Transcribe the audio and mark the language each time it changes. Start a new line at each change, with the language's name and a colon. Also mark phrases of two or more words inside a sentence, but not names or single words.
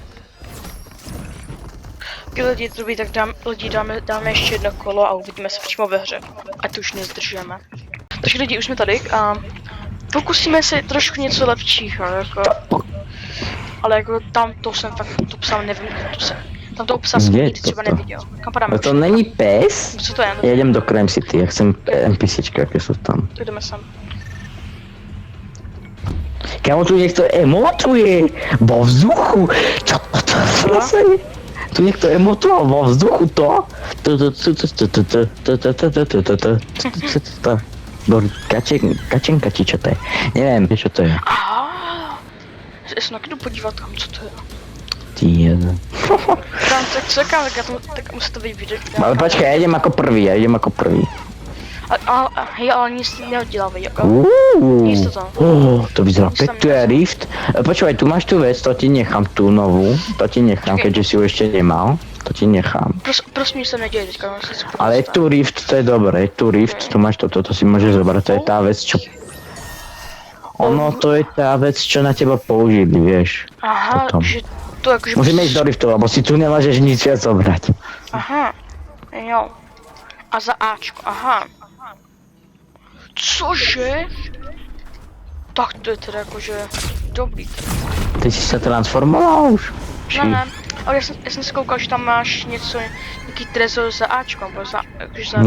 Czech: Lidi, dobrý, tak dáme ještě jedno kolo a uvidíme se přímo ve hře. Ať už nezdržujeme. Takže lidi, už jsme tady a pokusíme se trošku něco lepšího, jako... Ale jako tam to jsem fakt, to psal, nevím, tam to obsah jsem Kde je nikdy třeba toto? neviděl. Kam padáme? No to není pes? Co to je?
Slovak: Ja idem do Crime City, ja chcem NPCčka, aké sú tam.
Czech: Jdeme sem.
Slovak: Kámo, tu niekto emotuje vo vzduchu. Čo to zase je? Tu niekto emotoval vo vzduchu to? Kačenka či čo to je? Neviem, vieš čo to je? Aha.
Czech: Já se jdu podívat tam, co to je. Ty jeden. Tam tak čekám, tak musí to být vidět.
Slovak: Ale počkaj, ja idem ako prvý.
Czech: Ale nic neudělávej, jako. Nic to tam.
Slovak: To vyzerá
Czech: Nic tam
Slovak: pekne, tu je rift. Počúvaj, tu máš tú vec, to ti nechám, tú novú. To ti nechám,
Czech: Počkej.
Slovak: keďže si ju ešte nemal. To ti nechám.
Czech: Prosím, nic se neděje teďka,
Slovak: Ale je tu rift, to je dobré, je tu rift, tu máš toto, to si môžeš zobrať, to je tá vec, čo... Ono, to je tá vec, čo na teba použili, vieš.
Czech: Aha, potom. že to jakože...
Slovak: Musíme ísť do riftu, lebo si tu nemôžeš nič viac zobrať.
Czech: Aha, jo. A za Ačko, aha. Cože? Tak to je teda jakože dobrý.
Slovak: Ty si sa transformoval už?
Czech: Ne, ale já jsem si koukal, že tam máš něco, nějaký trezor za Ačko, nebo za, jakože za...